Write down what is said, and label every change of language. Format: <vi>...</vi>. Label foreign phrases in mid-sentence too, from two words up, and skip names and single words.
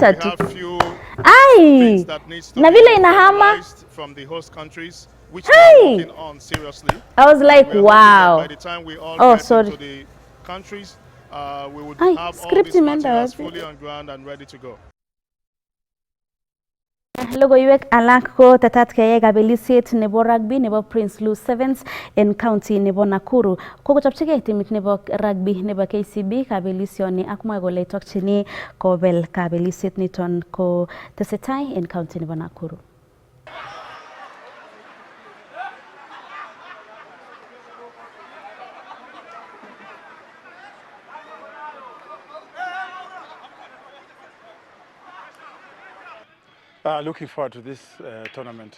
<en>We</en> <sw>tu</sw> <en>have few ai things that needs to</en> <sw>na</sw> <en>be</en> <sw>vile inahama.</sw> <en>finalized from the host countries, which we are Hey, working on seriously. I was like, We are hoping that wow. by the time we all Oh, get sorry. into the countries, we would Ai, have all</en> <sw>script</sw> <en>these</en> <sw>imeenda</sw> <en>materials</en> <sw>wapi?</sw> <en>fully on ground and ready to go.</en> <kln>Logoiwek alak ko tetat keyai kabelisiet nebo rugby nebo Prince Lou Sevens en county nebo Nakuru. Kokochopchigei timit nebo rugby nebo KCB kabelisioni ak mwae kole tokchini kobel kabelisiet niton ko tesetai en county nebo Nakuru.</kln> <en>Looking forward to this tournament.</en>